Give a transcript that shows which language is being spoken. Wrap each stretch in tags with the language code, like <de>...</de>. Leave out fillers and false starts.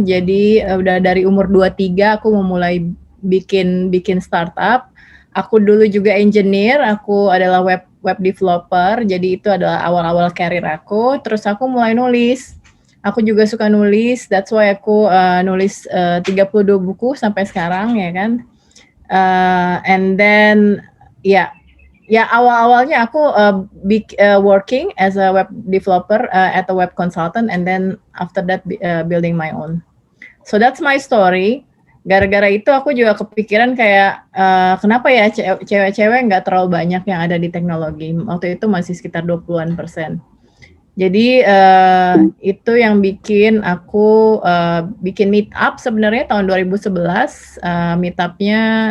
<id>Jadi udah dari umur 23 aku memulai bikin startup. Aku dulu juga engineer, aku adalah web developer. Jadi itu adalah awal-awal karir aku. Terus aku mulai nulis. Aku juga suka nulis,</id> <en>that's why</en> <id>aku nulis 32 buku sampai sekarang ya kan.</id> <en>And then</en> <id>ya awal-awalnya aku</id> <en>working as a web developer at a web consultant, and then after that building my own. So that's my story.</en> <id>Gara-gara itu aku juga kepikiran kayak kenapa ya cewek-cewek nggak terlalu banyak yang ada di teknologi. Waktu itu masih sekitar 20%. Jadi itu yang bikin aku bikin meetup sebenarnya tahun 2011. Meetupnya</id>